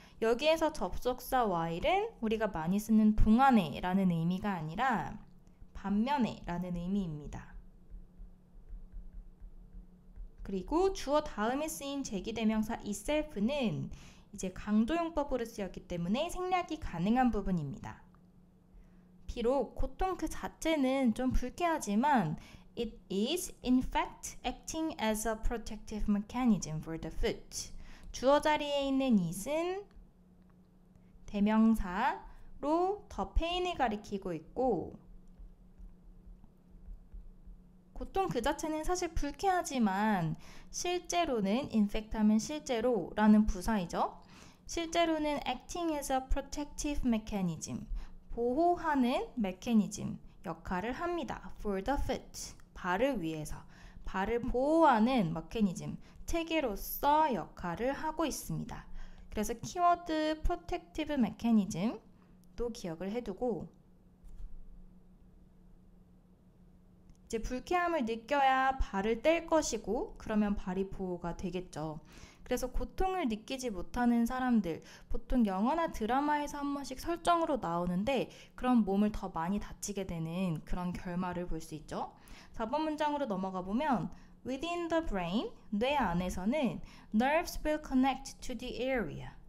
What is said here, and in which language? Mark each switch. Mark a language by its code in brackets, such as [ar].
[ko] 여기에서 접속사 while은 우리가 많이 쓰는 동안에 라는 의미가 아니라 반면에 라는 의미입니다. 그리고 주어 다음에 쓰인 제기대명사 itself는 이제 강조용법으로 쓰였기 때문에 생략이 가능한 부분입니다. 비록 고통 그 자체는 좀 불쾌하지만 [en] It is, in fact, acting as a protective mechanism for the foot. [ko] 주어 자리에 있는 it은 대명사로 the pain을 가리키고 있고 고통 그 자체는 사실 불쾌하지만 실제로는 [en] in fact [ko] 하면 실제로 라는 부사이죠. 실제로는 [en] acting as a protective mechanism, [ko] 보호하는 메커니즘 역할을 합니다. [en] for the foot, [ko] 발을 위해서, 발을 보호하는 메커니즘, 체계로서 역할을 하고 있습니다. 그래서 키워드 protective mechanism도 기억을 해두고 이제 불쾌함을 느껴야 발을 뗄 것이고 그러면 발이 보호가 되겠죠. 그래서 고통을 느끼지 못하는 사람들, 보통 영화나 드라마에서 한 번씩 설정으로 나오는데 그런 몸을 더 많이 다치게 되는 그런 결말을 볼 수 있죠. 4번 문장으로 넘어가 보면 [en] within the brain, [ko] 뇌 안에서는 [en] nerves will connect to the area.